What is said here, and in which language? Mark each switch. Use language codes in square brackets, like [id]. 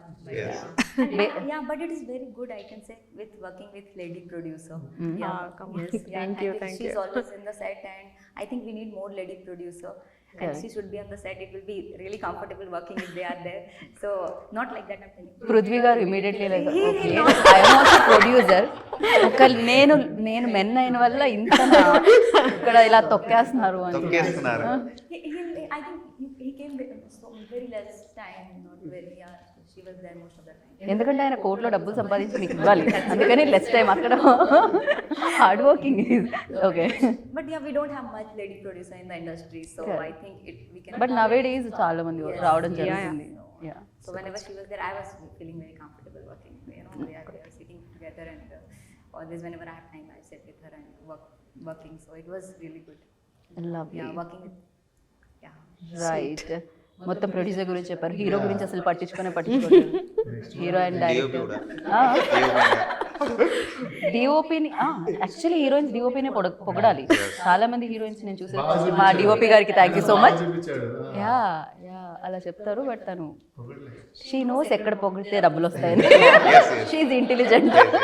[en] Yeah, but it is very good, I can say, with working with lady producer. Yeah, yes, thank you. She's always in the set, and I think we need more lady producer. And she should be on the set. It will be really comfortable working if they are there. So not like that I'm telling you. Prithvi గారు immediately like okay I'm also producer. [te] ఒక నేను men అయిన వల్ల ఇంత ఇక్కడ ఇలా తొక్కేస్తున్నారు అని. తొక్కేస్తున్నారు. [en] I think he came very less time, not very. Yeah, she was there most of the time. [te] ఎందుకంటే ఆయన కోర్టులో డబ్బులు సంపాదించి మీకు ఇవ్వాలి, అందుకని లెస్ టైం అక్కడ hard working. Okay [en] But yeah, we don't have much lady producer in the industry, so I think we can. [te] But నవే days చాలా మంది రావడం జరుగుతుంది. [en] So whenever she was there, I was feeling very comfortable working. You know, we are sitting together, and always whenever I have time, I sit with her and working. So it was really good. Lovely. Yeah, working with. Yeah. Right. [te] మొత్తం producer గురించి చెప్పారు, hero గురించి అసలు పట్టించుకోలేదు. Hero and director డిఓపిని actually heroines డిఓపినే పొగడాలి. చాలా మంది heroines నేను చూసాను, మా డిఓపి గారికి [en] Thank you so much. [te] Yeah అలా చెప్తారు, బట్ తను [en] she knows [te] ఎక్కడ పొగిడితే డబ్బులు వస్తాయని. She intelligent.